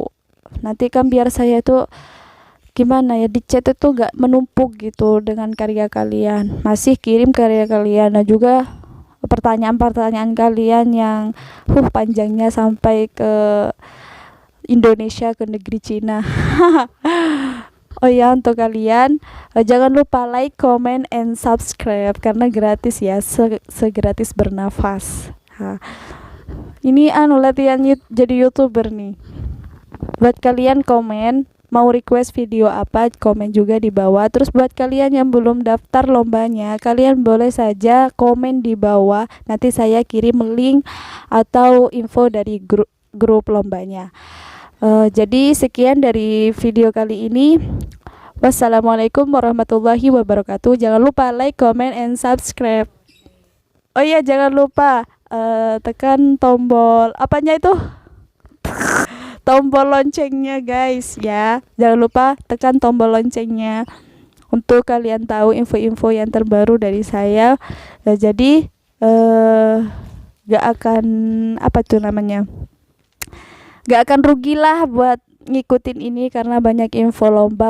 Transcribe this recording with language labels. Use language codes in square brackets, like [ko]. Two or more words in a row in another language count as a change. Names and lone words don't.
[id] Nanti kan biar saya tuh gimana ya, di chat itu gak menumpuk gitu dengan karya kalian, masih kirim karya kalian dan juga pertanyaan-pertanyaan kalian yang panjangnya sampai ke Indonesia, ke negeri Cina. Oh ya, untuk kalian jangan lupa [en] like, comment, and subscribe [id] karena gratis ya, segratis bernafas. Ini latihan jadi YouTuber nih. Buat kalian komen mau request video apa, komen juga di bawah. Terus buat kalian yang belum daftar lombanya, kalian boleh saja komen di bawah. Nanti saya kirim link atau info dari grup lombanya. Jadi sekian dari video kali ini. [ar] والسلام عليكم ورحمة الله وبركاته. [id] Jangan lupa [en] like, comment, and subscribe. [id] Oh iya, jangan lupa tekan tombol apanya itu? Tombol loncengnya guys ya. Jangan lupa tekan tombol loncengnya untuk kalian tahu info-info yang terbaru dari saya. Jadi gak akan gak akan rugilah buat ngikutin ini karena banyak info lomba.